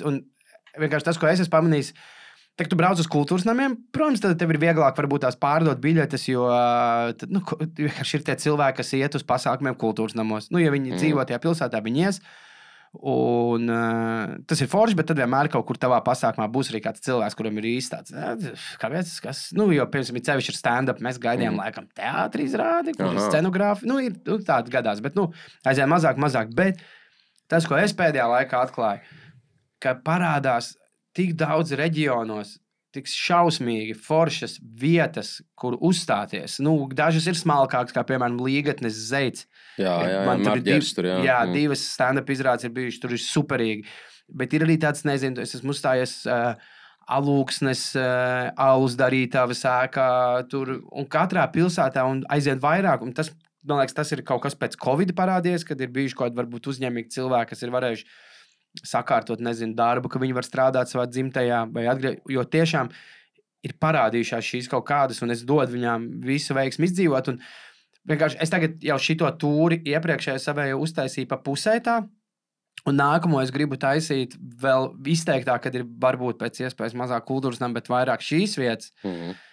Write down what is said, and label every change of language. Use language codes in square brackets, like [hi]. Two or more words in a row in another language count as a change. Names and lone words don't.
[lv] Un vienkārši tas, ko es esmu pamanījis, tad tu brauc uz kultūras namiem, protams, tad tev ir vieglāk varbūt tās pārdot biļetes, jo vienkārši ir tie cilvēki, kas iet uz pasākumiem kultūras namos. Ja viņi dzīvo tajā pilsētā, viņi ies. Un tas ir forši, bet tad vienmēr kaut kur tavā pasākumā būs arī kāds cilvēks, kuram ir īsti tāds, kāpēc, kas, jo, piemēram, cevišķi ir stand-up, mēs gaidījām laikam teātri izrādi, kur ir scenogrāfi, ir tādi gadās, bet, aizvien mazāk, bet tas, ko es pēdējā laikā atklāju, ka parādās tik daudz reģionos, tik šausmīgi foršas vietas, kur uzstāties. Dažas ir smalkākas, kā piemēram Līgatnes Zeits. Man tur ir divas stand-up izrādes ir bijušas, tur ir superīgi. Bet ir arī tāds, nezinu, es esmu uzstājies Alūksnes, alus darītavas ēkā tur, un katrā pilsētā, un aizvien vairāk, un tas, man liekas, tas ir kaut kas pēc Covid parādies, kad ir bijuši kaut kādi varbūt uzņēmīgi cilvēki, kas ir varējuši sakārtot, darbu, ka viņi var strādāt savā dzimtajā, jo tiešām ir parādījušās šīs kaut kādas, un es dodu viņām visu veiksmi izdzīvot, un vienkārši es tagad jau šito tūri iepriekšēju savēju uztaisīju pa pusē tā, un nākamo es gribu taisīt vēl izteiktāk, kad ir varbūt pēc iespējas mazāk kultūras nama, bet vairāk šīs vietas,